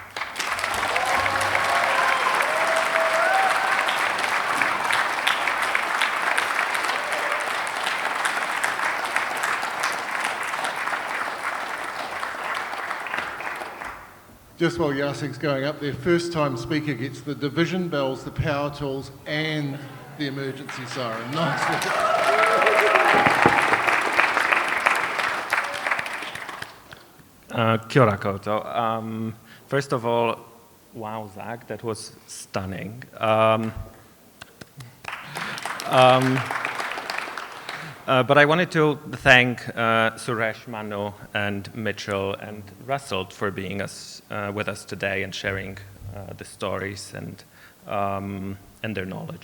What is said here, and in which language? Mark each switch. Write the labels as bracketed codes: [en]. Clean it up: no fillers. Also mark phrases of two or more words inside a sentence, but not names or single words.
[en] Just while Jacek's going up there, first time speaker gets the division bells, the power tools, and the emergency siren. Nice. [mi] Kia ora koutou. [en] First of all, wow, Zach, that was stunning. But I wanted to thank Suresh, Manu, and Mitchell, and Russell for being with us today and sharing the stories and their knowledge.